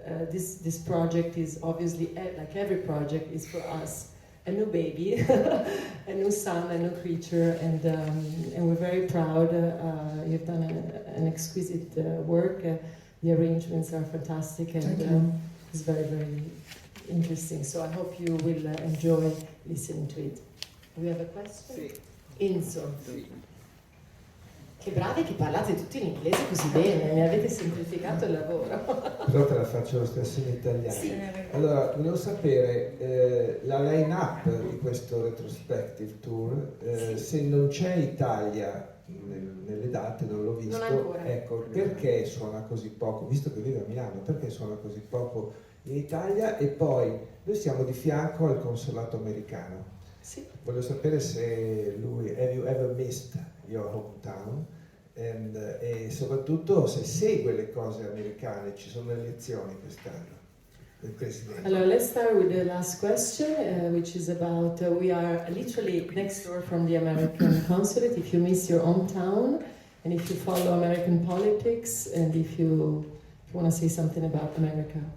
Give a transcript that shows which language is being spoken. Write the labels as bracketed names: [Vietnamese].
[English] This project is obviously, like every project, is for us a new baby, a new son, a new creature, and we're very proud. You've done an exquisite work. The arrangements are fantastic, and it's very, very interesting. So I hope you will enjoy listening to it. We have a question? [Italian] Sì. Enzo. Sì. Che bravi che parlate tutti in inglese così bene, mi avete semplificato il lavoro. Però te la faccio lo stesso in italiano. Sì. Allora, volevo sapere la line-up di questo retrospective tour, se non c'è Italia nelle date, non l'ho visto. Non ancora. Ecco, perché suona così poco, visto che vive a Milano, perché suona così poco in Italia? E poi, noi siamo di fianco al consolato americano. Sì. Voglio sapere se lui, [English] have you ever missed your hometown? [Italian] E soprattutto se segue le cose americane, ci sono le elezioni quest'anno del Presidente. [English] Allora, let's start with the last question, which is about, we are literally next door from the American consulate. If you miss your hometown, and if you follow American politics, and if you want to say something about America.